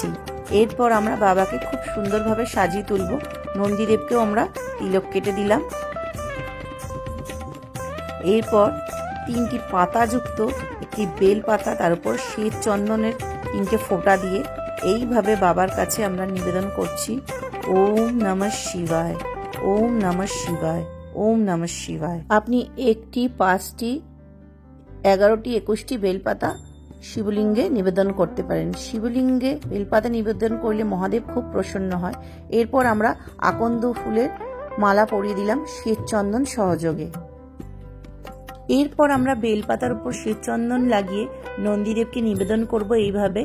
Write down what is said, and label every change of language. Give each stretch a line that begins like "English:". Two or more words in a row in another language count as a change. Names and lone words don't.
Bangla: এরপর আমরা বাবাকে খুব সুন্দরভাবে সাজিয়ে তুলব। নন্দীদেবকেও আমরা তিলক কেটে দিলাম। এরপর 3টি পাতাযুক্ত একটি একটি বেল পাতা, তার উপর শ্বেত চন্দনের 3টে ফোঁটা দিয়ে এইভাবে বাবার কাছে আমরা নিবেদন করছি।
Sanskrit: ॐ नमः शिवाय, ॐ नमः शिवाय, ॐ नमः शिवाय।
Bangla: আপনি 1টি, 5টি, 11টি, 21টি বেলপাতা শিবলিঙ্গে নিবেদন করতে পারেন। শিবলিঙ্গে বেলপাতা নিবেদন করলে মহাদেব খুব প্রসন্ন হয়। এরপর আমরা আকন্দ ফুলের মালা পরিয়ে দিলাম শ্বেত চন্দন সহযোগে। এরপর আমরা বেলপাতার উপর শ্বেত চন্দন লাগিয়ে নন্দীদেবকে নিবেদন করব এইভাবে।